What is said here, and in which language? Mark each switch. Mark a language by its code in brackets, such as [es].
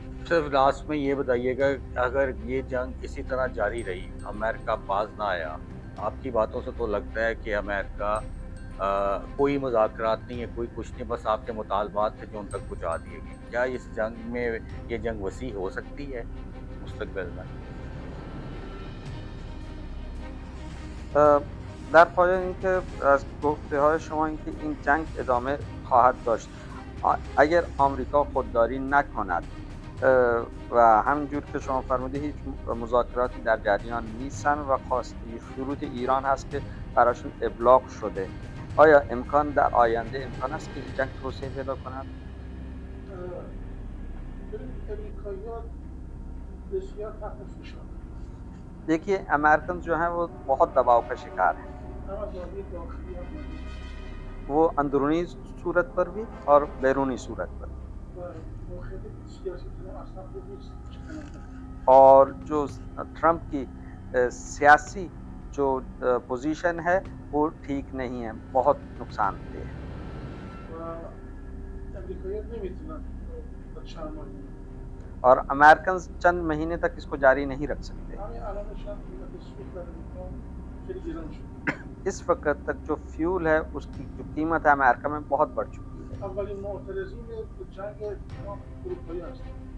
[hi] सिर्फ लास्ट में ये बताइएगा अगर ये जंग इसी तरह जारी रही, अमेरिका बाज ना आया, आपकी बातों से तो लगता है कि अमेरिका कोई मुज़ाकरात नहीं है, कोई कुछ नहीं, बस आपके मुतालबात थे जो उन तक पहुँचा दिए गए। क्या इस जंग में ये जंग वसी हो सकती है मुस्तकबिल में? [fa] در پایان اینکه از گفته‌های شما اینکه این جنگ ادامه خواهد داشت اگر آمریکا خودداری نکند و همینجور که شما فرمودید هیچ مذاکراتی در جریان نیستن و شروط ایران هست که براشون ابلاغ شده، آیا امکان در آینده امکان است که این جنگ توسعه پیدا کند؟ ببینید امریکایی‌ها بسیار تحت فشار [hi] देखिए अमेरिकन जो हैं वो बहुत दबाव का शिकार हैं, [fa] هم از لحاظ داخلی هم بیرونی [hi] वो अंदरूनी सूरत पर भी और बैरूनी सूरत पर भी। [fa] و موقعیت سیاسی ایران اصلا خوب نیست شکننده [hi] और जो ट्रम्प की सियासी जो पोजीशन है वो ठीक नहीं है, बहुत नुकसानदेह है। [fa] و امریکایی‌ها نمیتونن تا چند ماه [hi] और अमेरिकन चंद महीने तक इसको जारी नहीं रख सकते। [fa] همین الانش هم قیمت سوخت در امریکا خیلی گران شده [hi] इस वक्त तक जो फ्यूल है उसकी जो कीमत है अमेरिका में बहुत बढ़ चुकी है। [fa] اولین معترضین جنگ ایران اروپایی هستند